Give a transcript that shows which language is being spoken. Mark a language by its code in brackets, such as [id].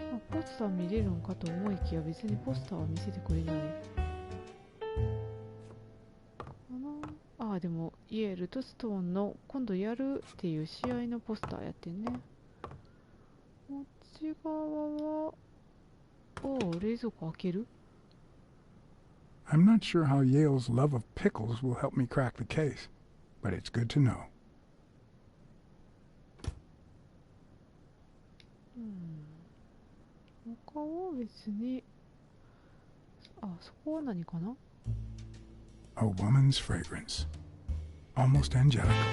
[ja] ポスター見れるんかと思いきや別にポスターは見せてくれないかな。でもイエールとストーンの今度やるっていう試合のポスターやってんね。こっち側は冷蔵庫開ける？ [en] I'm not sure how Yale's love of pickles will help me crack the case, but it's good to know. [ja] 他は別にそこは何かな？ [en] A woman's fragrance, almost angelical.